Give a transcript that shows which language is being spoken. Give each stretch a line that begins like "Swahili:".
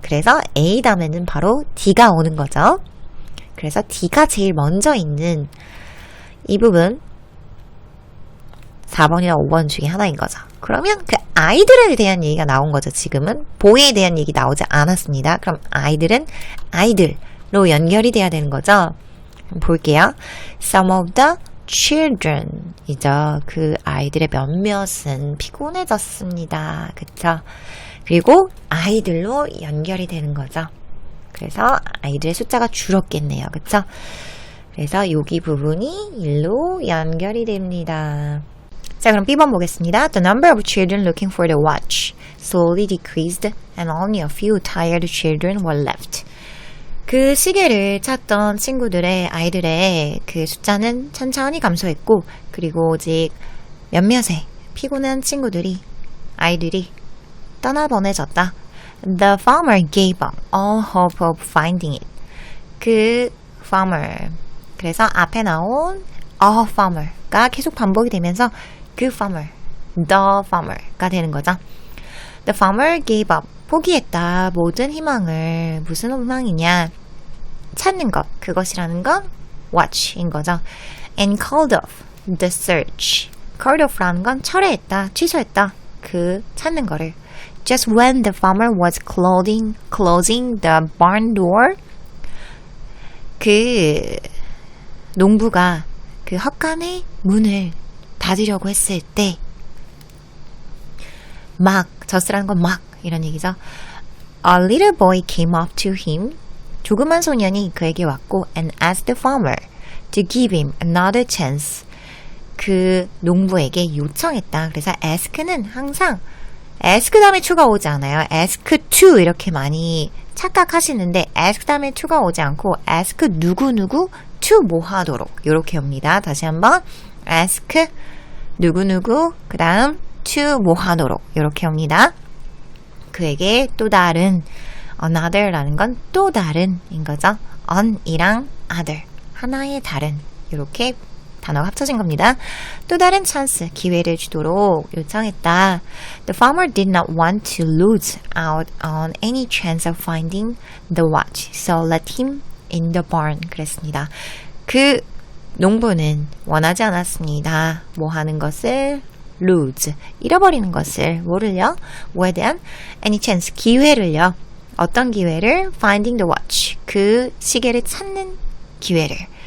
Korean: 그래서 A 다음에는 바로 D가 오는 거죠. 그래서 D가 제일 먼저 있는 이 부분 4번이나 5번 중에 하나인 거죠. 그러면 그 아이들에 대한 얘기가 나온 거죠. 지금은 보이에 대한 얘기 나오지 않았습니다. 그럼 아이들은 아이들로 연결이 돼야 되는 거죠. 볼게요.
English: Some of the children 이죠.
Korean: 그 아이들의 몇몇은 피곤해졌습니다. 그쵸? 그리고 아이들로 연결이 되는 거죠. 그래서 아이들의 숫자가 줄었겠네요. 그쵸? 그래서 여기 부분이 일로 연결이 됩니다. 자, 그럼 B번 보겠습니다.
English: The number of children looking for the watch slowly decreased and only a few tired children were left.
Korean: 그 시계를 찾던 아이들의 그 숫자는 천천히 감소했고 그리고 오직 몇몇의 피곤한 아이들이 떠나보내졌다.
English: The farmer gave up all hope of finding it.
Korean: 그 farmer 그래서 앞에 나온 a farmer가 계속 반복이 되면서 그 farmer,
English: the farmer
Korean: 가 되는 거죠.
English: The farmer gave up
Korean: 포기했다. 모든 희망을 무슨 희망이냐? 찾는 것. 그것이라는 건 watch인 거죠.
English: And called off the search. called off
Korean: 라는 건 철회했다. 취소했다. 그 찾는 거를.
English: Just when the farmer was closing the barn door.
Korean: 그 농부가 그 헛간의 문을 닫으려고 했을 때 just라는 건 이런 얘기죠.
English: A little boy came up to him.
Korean: 조그만 소년이 그에게 왔고
English: and asked the farmer to give him another chance.
Korean: 그 농부에게 요청했다. 그래서 ask는 항상 ask 다음에 to가 오지 않아요. ask to 이렇게 많이 착각하시는데 ask 다음에 to가 오지 않고 ask 누구누구 to 뭐 하도록 이렇게 옵니다. 다시 한번 ask 누구누구 그 다음 to 뭐 하도록 이렇게 옵니다. 그에게 또 다른 another라는 건 또 다른인 거죠. on이랑 other 하나의 다른 이렇게 단어가 합쳐진 겁니다. 또 다른 찬스 기회를 주도록 요청했다.
English: The farmer did not want to lose out on any chance of finding the watch, so let him in the barn.
Korean: 그랬습니다. 그 농부는 원하지 않았습니다. 뭐 하는 것을 lose 잃어버리는 것을 뭐를요? 뭐에 대한
English: any chance
Korean: 기회를요. 어떤 기회를?
English: finding the watch
Korean: 그 시계를 찾는 기회를.